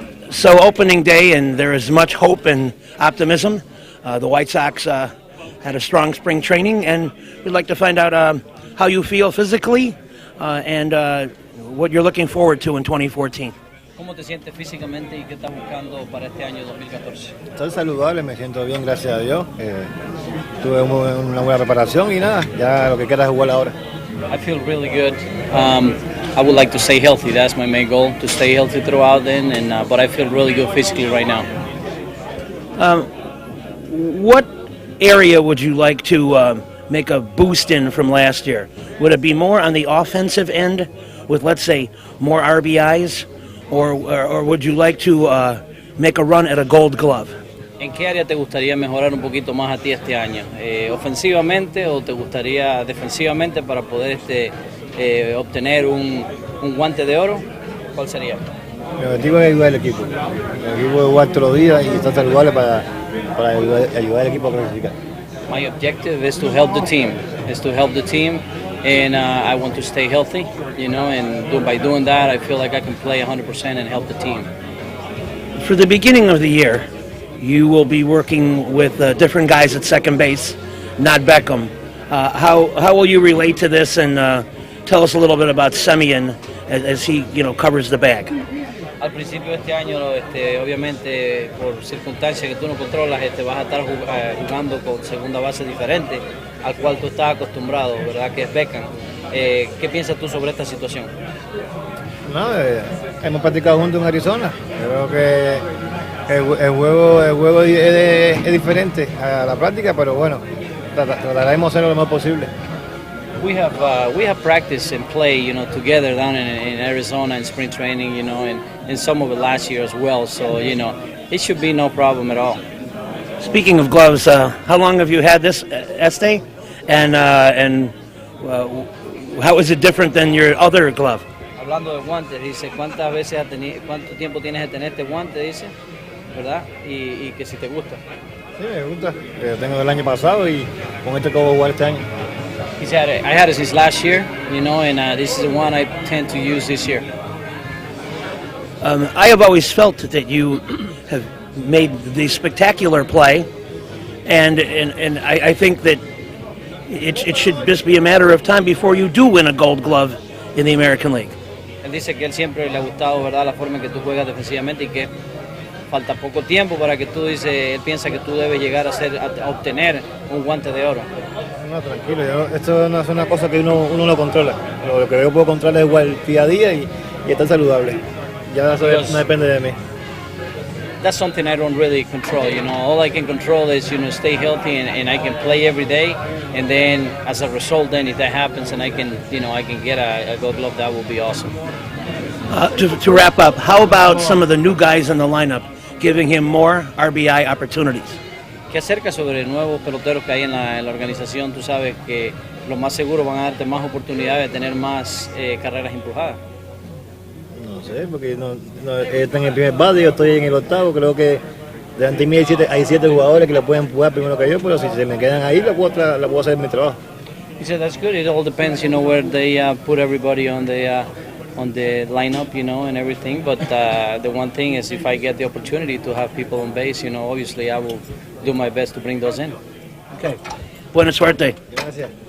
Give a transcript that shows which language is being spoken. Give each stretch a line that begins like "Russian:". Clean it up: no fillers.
English: So opening day, and there is much hope and optimism. The White Sox had a strong spring training, and we'd like to find out how you feel physically and what you're looking forward to in 2014.
Spanish: ¿Cómo te sientes físicamente y qué estás buscando para este año 2014? Estoy saludable, me siento bien, gracias a Dios. Tuve una buena preparación y nada, ya lo que queda es jugar ahora.
English: I feel really good. I would like to stay healthy. That's my main goal, to stay healthy throughout then. But I feel really good physically right now. What area would you like to make a boost in from last year? Would it be more on the offensive end with, let's say, more RBIs, or would you like to make a run at a Gold Glove?
Spanish: ¿En qué área te gustaría mejorar un poquito más a ti este año? ¿Ofensivamente o te gustaría defensivamente para poder obtener un guante de oro? ¿Cuál sería? Mi objetivo es ayudar al equipo. El equipo jugar todos los días y estar saludable para ayudar al equipo a clasificar.
English: My objective is to help the team. And I want to stay healthy, and by doing that, I feel like I can play 100% and help the team. For the beginning of the year, you will be working with different guys at second base, not Beckham. How will you relate to this, and tell us a little bit about Semien as he covers the bag?
Spanish: Al principio de este año, obviamente por circunstancias que tú no controlas, vas a estar jugando con segunda base diferente al cual tú estás acostumbrado, ¿verdad? Que es Beckham. ¿Qué piensas tú sobre esta situación? No, hemos practicado juntos en Arizona. Creo que el juego es diferente a la práctica, pero bueno, trataremos de hacer lo mejor posible.
English: We have practiced and play, together down in Arizona in spring training, and some of it last year as well. So, it should be no problem at all. Speaking of gloves, how long have you had this, Este? And how is it different than your other glove?
Spanish: Hablando de guantes, dice, ¿cuánto tiempo tienes de tener este guante? Dice, ¿verdad? Y que si te gusta. Sí, me gusta. Lo tengo del año pasado y con este acabo de jugar este año.
English: He said, I had it since last year, and this is the one I tend to use this year. I have always felt that you have made the spectacular play, and I think that it should just be a matter of time before you do win a Gold Glove in the American League.
Spanish: Él dice que él siempre le ha gustado, ¿verdad?, la forma en que tú juegas defensivamente y que falta poco tiempo para que tú él piensa que tú debes llegar a obtener un guante de oro. No, tranquilo, esto no es una cosa que uno no controla. Lo que yo puedo controlar es igual día a día y estar saludable. Ya eso no depende de mí.
English: That's something I don't really control, All I can control is, stay healthy and I can play every day. And then as a result, then if that happens and I can get a Gold Glove, that will be awesome. To wrap up, how about some of the new guys in the lineup, giving him more RBI opportunities?
Spanish: ¿Qué acerca sobre nuevos peloteros que hay en la organización? Tú sabes que lo más seguro van a darte más oportunidades de tener más carreras empujadas. No sé, porque no está en el primer bate, yo estoy en el octavo. Creo que delante de mí hay 7 jugadores que la pueden empujar primero que yo, pero si se me quedan ahí, la puedo hacer mi trabajo.
English: He said that's good. It all depends, where they put everybody on the lineup, and everything. But the one thing is, if I get the opportunity to have people on base, obviously I will do my best to bring those in.
Spanish: Okay. Buena suerte. Gracias.